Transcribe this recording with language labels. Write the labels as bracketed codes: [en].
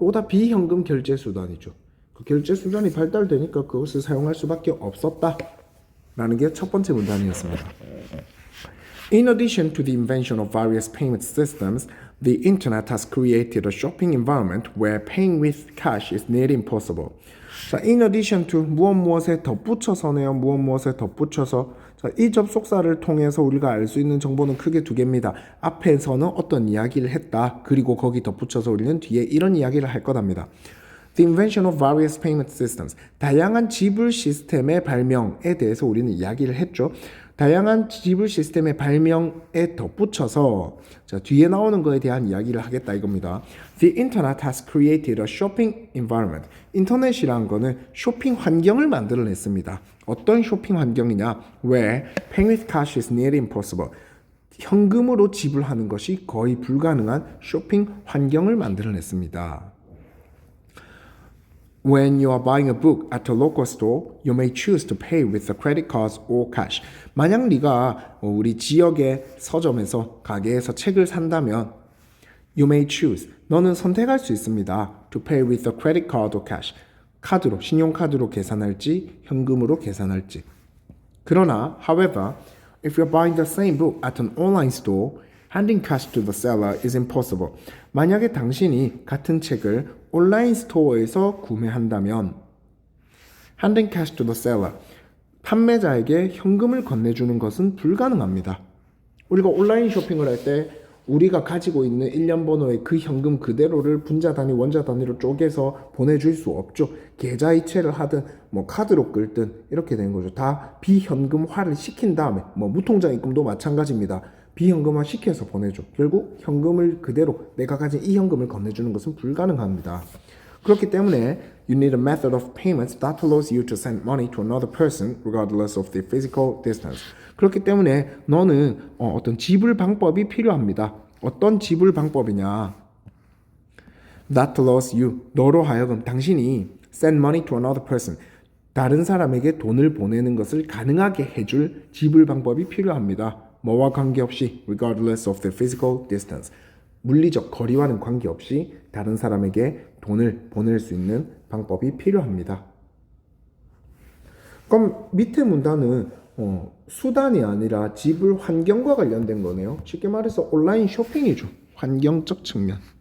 [ko] 이거 다 비현금 결제 수단이죠. 그 결제 수단이 발달되니까 그것을 사용할 수밖에 없었다라는 게 첫 번째 문단이었습니다. [en] In addition to the invention of various payment systems, the internet has created a shopping environment where paying with cash is nearly impossible. [ko] 자, [en] in addition to [ko] 무엇에 덧붙여서네요. 무엇에 덧붙여서. 자, 이 접속사를 통해서 우리가 알 수 있는 정보는 크게 두 개입니다. 앞에서는 어떤 이야기를 했다. 그리고 거기 덧붙여서 우리는 뒤에 이런 이야기를 할 거답니다. [en] The invention of various payment systems. [ko] 다양한 지불 시스템의 발명에 대해서 우리는 이야기를 했죠. 다양한 지불 시스템의 발명에 덧붙여서 자, 뒤에 나오는 거에 대한 이야기를 하겠다 이겁니다. [en] The internet has created a shopping environment. [ko] 인터넷이라는 거는 쇼핑 환경을 만들어냈습니다. 어떤 쇼핑 환경이냐? [en] where paying with cash is nearly impossible. [ko] 현금으로 지불하는 것이 거의 불가능한 쇼핑 환경을 만들어냈습니다. [en] When you are buying a book at a local store, you may choose to pay with the credit cards or cash. [ko] 만약 네가 우리 지역의 서점에서 가게에서 책을 산다면 [en] you may choose. [ko] 너는 선택할 수 있습니다. [en] To pay with the credit card or cash. [ko] 카드로, 신용카드로 계산할지, 현금으로 계산할지. 그러나, [en] however, if you're buying the same book at an online store, handing cash to the seller is impossible. [ko] 만약에 당신이 같은 책을 온라인 스토어에서 구매한다면 [en] handing cash to the seller, [ko] 판매자에게 현금을 건네주는 것은 불가능합니다. 우리가 온라인 쇼핑을 할 때 우리가 가지고 있는 일련 번호의 그 현금 그대로를 분자 단위, 원자 단위로 쪼개서 보내줄 수 없죠. 계좌이체를 하든 뭐 카드로 끌든 이렇게 되는 거죠. 다 비현금화를 시킨 다음에 뭐 무통장 입금도 마찬가지입니다. 비현금화 시켜서 보내줘. 결국 현금을 그대로 내가 가진 이 현금을 건네주는 것은 불가능합니다. 그렇기 때문에 [en] you need a method of payment that allows you to send money to another person regardless of the physical distance. [ko] 그렇기 때문에 너는 어떤 지불 방법이 필요합니다. 어떤 지불 방법이냐? [en] That allows you, [ko] 너로 하여금 당신이 [en] send money to another person, [ko] 다른 사람에게 돈을 보내는 것을 가능하게 해줄 지불 방법이 필요합니다. 뭐와 관계없이 [en] regardless of the physical distance. [ko] 물리적 거리와는 관계없이 다른 사람에게 돈을 보낼 수 있는 방법이 필요합니다. 그럼 밑에 문단은 수단이 아니라 지불 환경과 관련된 거네요. 쉽게 말해서 온라인 쇼핑이죠. 환경적 측면.